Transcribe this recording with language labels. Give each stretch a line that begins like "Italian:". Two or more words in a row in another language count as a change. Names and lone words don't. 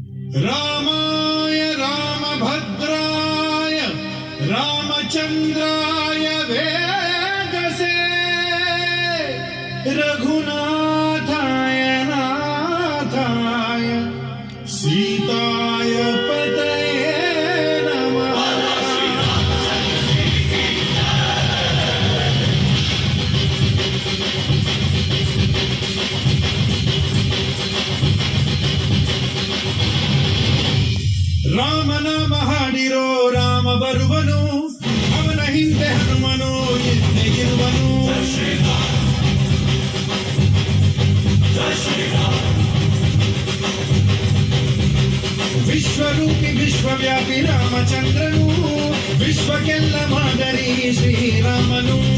Sanskrit: रामाय रामभद्राय रामचन्द्राय वेदसे रघुनाथाय नाथाय सीताय पतये नमः।
Kannada: ರಾಮ ನಾಮ ಹಾಡಿರೋ ರಾಮ ಬರುವನು, ಅವನ ಹಿಂದೆ ಹನುಮನು ಹಿಂದೆ ಇರುವನು. ವಿಶ್ವರೂಪಿ ವಿಶ್ವವ್ಯಾಪಿ ರಾಮಚಂದ್ರನು, ವಿಶ್ವಕ್ಕೆಲ್ಲ ಮಾದರಿ ಶ್ರೀರಾಮನು.